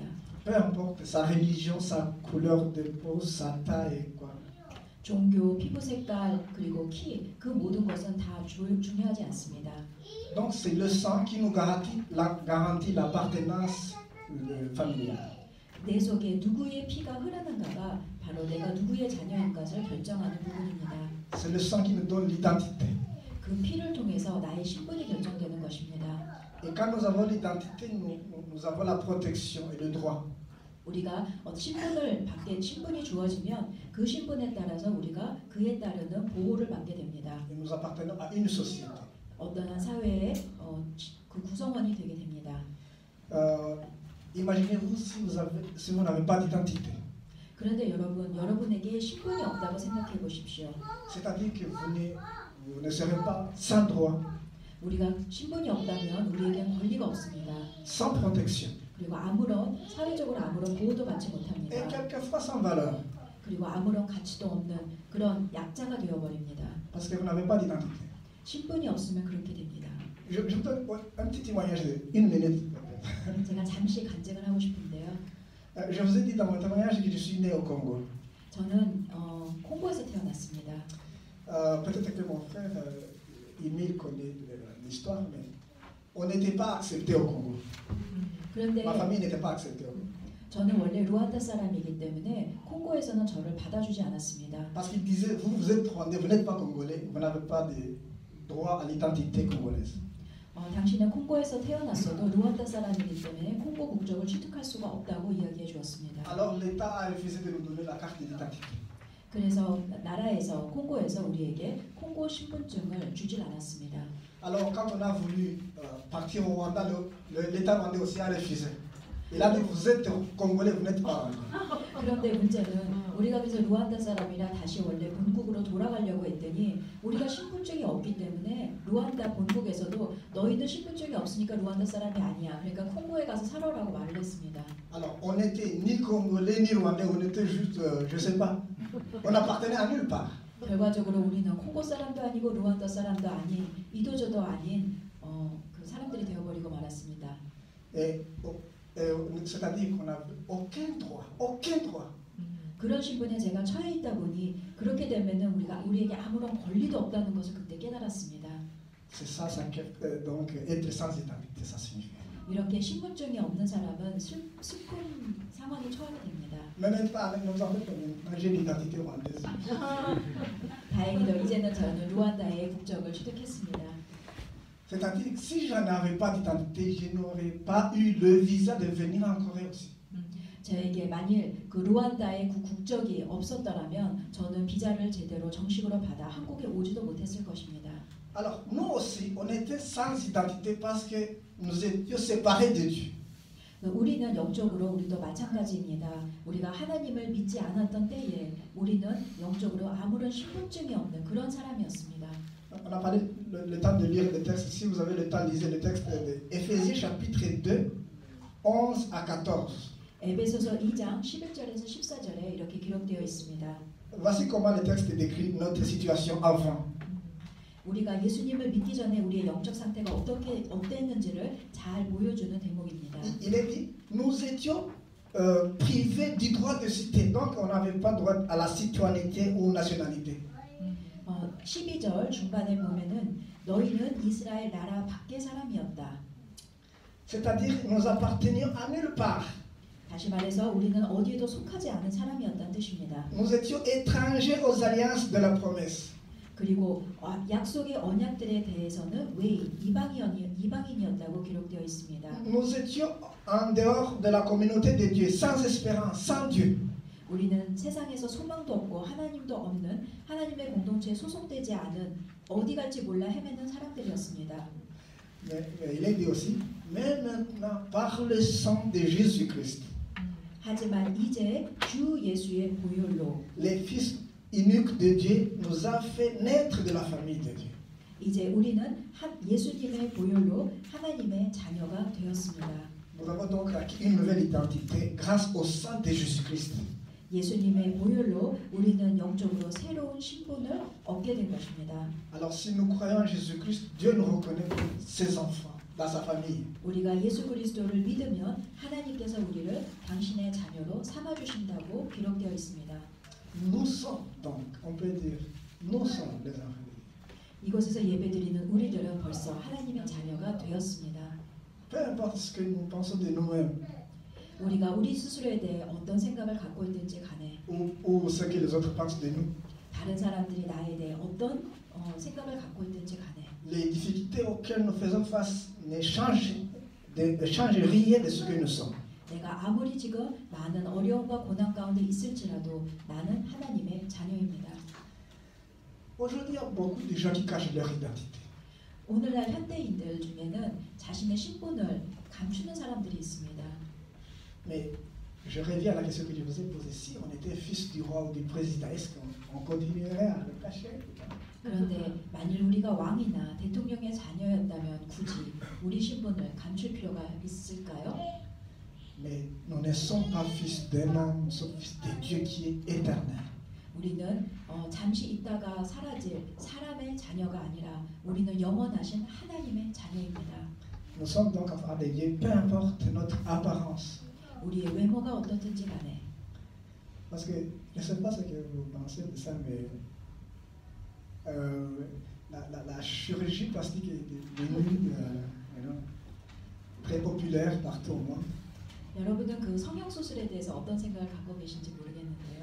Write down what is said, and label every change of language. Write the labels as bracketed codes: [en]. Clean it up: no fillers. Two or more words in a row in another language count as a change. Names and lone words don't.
[fr] Peu importe sa religion, sa couleur de peau, sa taille, quoi. [ko] 종교, 피부 색깔, 그리고 키, 그 모든 것은 다 중요하지 않습니다. [fr] Donc c'est le sang qui nous garantit l'appartenance familiale. [ko] 내 속에 누구의 피가 흐르는가가 바로 내가 누구의 자녀인 것을 결정하는 부분입니다. [fr] C'est le sang qui nous donne l'identité. [ko] 그 피를 통해서 나의 신분이 결정되는 것입니다. [fr] Et quand nous avons l'identité, nous avons la protection et le droit. [ko] 우리가 신분이 주어지면 그 신분에 따라서 우리가 그에 따르는 보호를 받게 됩니다. [fr] Et nous appartenons à une société. [ko] 어떠한 사회의 그 구성원이 되게 됩니다. [fr] Imaginez-vous si vous n'avez pas d'identité. [ko] 그런데 여러분에게 신분이 없다고 생각해 보십시오. [fr] C'est-à-dire que vous ne serez pas sans droit, [ko] 우리가 신분이 없다면 우리에겐 권리가 없습니다. [fr] sans protection. [ko] 그리고 사회적으로 아무런 보호도 받지 못합니다. [fr] Et quelquefois sans valeur. [ko] 그리고 아무런 가치도 없는 그런 약자가 되어버립니다. [fr] Parce que vous n'avez pas d'identité. [ko] 신분이 없으면 그렇게 됩니다. [fr] Je vous donne un petit témoignage de 1 minute. [ko] 제가 잠시 간증을 하고 싶은데요. [fr] Je vous ai dit dans mon témoignage que je suis né au Congo. [ko] 저는 콩고에서 태어났습니다. [fr] Peut-être que mon frère Emile connaît l'histoire, mais on n'était pas accepté au Congo. [ko] 그런데 [fr] Ma famille n'était pas acceptée au Congo. [ko] 저는 원래 루안다 사람이기 때문에 콩고에서는 저를 받아주지 않았습니다. [fr] Parce qu'ils disaient, vous êtes rwandais, vous n'êtes pas congolais, vous n'avez pas de droit à l'identité congolaise. [ko] 당신은 콩고에서 태어났어도 루안다 사람이기 때문에 콩고 국적을 취득할 수가 없다고 이야기해 주었습니다. [fr] Alors l'État a refusé de nous donner la carte d'identité. [ko] 그래서 나라에서 콩고에서 우리에게 콩고 신분증을 주질 않았습니다. [fr] Alors quand on a voulu partir au Rwanda, l'État rwandais aussi a refusé. Il a dit, vous êtes congolais, vous n'êtes pas rwandais. [ko] 그런데 문제는 우리가 그래서 루안다 사람이라 다시 원래 본국으로 돌아가려고 했더니 우리가 신분증이 없기 때문에 루안다 본국에서도 너희들 신분증이 없으니까 루안다 사람이 아니야. 그러니까 콩고에 가서 살아라고 말을 했습니다. [fr] Alors on n'était ni congolais ni rwandais, on était juste, je sais pas, on appartenait à nulle part. [ko] 결과적으로 우리는 콩고 사람도 아니고 루안다 사람도 아닌 이도저도 아닌 그 사람들이 되어버리고 말았습니다. [fr] C'est-à-dire qu'on n'avait aucun droit. [ko] 그런 신분에 제가 처해 있다 보니 그렇게 되면은 우리에게 아무런 권리도 없다는 것을 그때 깨달았습니다. [fr] C'est ça, donc être sans identité, ça signifie. [ko] 이렇게 신분증이 없는 사람은 슬픈 상황에 처하게 됩니다. [fr] Mais maintenant, avec nos enfants, j'ai l'identité rwandaise. [ko] 다행히도 이제는 저는 루안다의 국적을 취득했습니다. [fr] C'est-à-dire que si je n'avais pas d'identité, je n'aurais pas eu le visa de venir en Corée aussi. [ko] 저에게 만일 그 루안다의 국적이 없었더라면 저는 비자를 제대로 정식으로 받아 한국에 오지도 못했을 것입니다. [fr] Alors, nous aussi, on était sans identité parce que nous étions séparés de Dieu. [ko] 우리는 영적으로 우리도 마찬가지입니다. 우리가 하나님을 믿지 않았던 때에 우리는 영적으로 아무런 신분증이 없는 그런 사람이었습니다. [fr] On a parlé le temps de lire le texte. Si vous avez le temps, lisez le texte de Éphésiens chapitre 2, 11 à 14. [ko] 에베소서 2장 11절에서 14절에 이렇게 기록되어 있습니다. [fr] Voici comment le texte décrit notre situation avant. [ko] 우리가 예수님을 믿기 전에 우리의 영적 상태가 어땠는지를 잘 보여주는 대목입니다. [fr] Il est dit, nous étions privés du droit de cité, donc on n'avait pas droit à la citoyenneté ou nationalité. [ko] 12절 중간에 보면은 너희는 이스라엘 나라 밖의 사람이었다. [fr] C'est-à-dire nous appartenions à nulle part. [ko] 다시 말해서 우리는 어디에도 속하지 않은 사람이었다는 뜻입니다. [fr] Nous étions étrangers aux alliances de la promesse. [ko] 그리고 약속의 언약들에 대해서는 외인, 이방인이었다고 기록되어 있습니다. [fr] Nous étions en dehors de la communauté de Dieu, sans espérance, sans Dieu. [ko] 우리는 세상에서 소망도 없고 하나님도 없는 하나님의 공동체에 소속되지 않은 어디 갈지 몰라 헤매는 사람들이었습니다. [fr] Mais il est dit aussi, mais maintenant par le sang de Jésus-Christ, [ko] 하지만 이제 주 예수의 보혈로 [fr] les fils uniques de Dieu nous a fait naître de la famille de Dieu. [ko] 이제 우리는 예수님의 보혈로 하나님의 자녀가 되었습니다. [fr] Nous avons donc acquis une nouvelle identité grâce au sang de Jésus-Christ. [ko] 예수님의 보혈로 우리는 영적으로 새로운 신분을 얻게 된 것입니다. [fr] Alors si nous croyons en Jésus-Christ, Dieu nous reconnaît comme ses enfants, dans sa famille. [ko] 우리가 예수 그리스도를 믿으면 하나님께서 우리를 당신의 자녀로 삼아 주신다고 기록되어 있습니다. [fr] Nous sommes donc, on peut dire, nous sommes les enfants de Dieu. [ko] 이곳에서 예배드리는 우리들은 벌써 하나님의 자녀가 되었습니다. [fr] Peu importe ce que nous pensons de nous-mêmes [ko] 우리가 우리 스스로에 대해 어떤 생각을 갖고 있는지 간에 [fr] ou ce que les autres pensent de nous, [ko] 다른 사람들이 나에 대해 어떤 생각을 갖고 있는지 간에 [fr] les difficultés auxquelles nous faisons face ne changent rien de ce que nous sommes. [ko] 내가 아무리 지금 많은 어려움과 고난 가운데 있을지라도 나는 하나님의 자녀입니다. [fr] Aujourd'hui, il y a beaucoup de gens qui cachent leur identité. [ko] 오늘날 현대인들 중에는 자신의 신분을 감추는 사람들이 있습니다. [fr] Mais je reviens à la question que je vous ai posée. Si on était fils du roi ou du président, est-ce qu'on continuerait à le cacher? [ko] 그런데 만일 우리가 왕이나 대통령의 자녀였다면 굳이 우리 신분을 감출 필요가 있을까요? [fr] Mais nous ne sommes pas fils d'un homme, nous sommes fils de Dieu qui est éternel. [ko] 우리는 잠시 있다가 사라질 사람의 자녀가 아니라 우리는 영원하신 하나님의 자녀입니다. [fr] Nous sommes donc enfants de Dieu, peu importe notre apparence. [ko] 우리의 외모가 어떻든지 간에. [fr] Parce que je ne sais pas ce que vous pensez de ça, mais la chirurgie plastique est devenue très populaire partout au monde. [ko] 여러분은 그 성형 수술에 대해서 어떤 생각을 갖고 계신지 모르겠는데요.